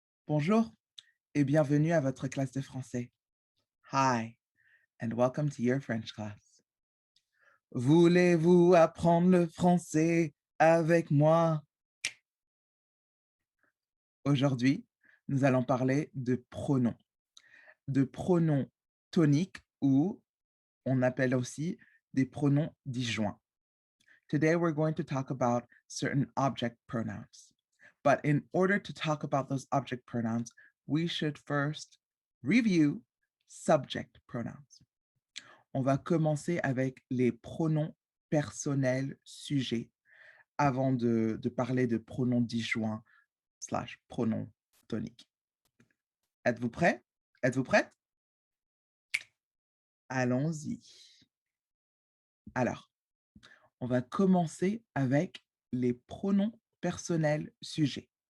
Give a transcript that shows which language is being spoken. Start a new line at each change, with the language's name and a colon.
French: Bonjour et bienvenue à votre classe de français.
English: Hi and welcome to your French class.
French: Voulez-vous apprendre le français avec moi? Aujourd'hui, nous allons parler de pronoms toniques ou on appelle aussi des pronoms disjoints.
English: Today, we're going to talk about certain object pronouns. But in order to talk about those object pronouns, we should first review subject pronouns.
French: On va commencer avec les pronoms personnels sujets avant de parler de pronoms disjoints slash pronoms toniques. Êtes-vous prêts? Êtes-vous prête? Allons-y. Alors, on va commencer avec les pronoms personnels sujets.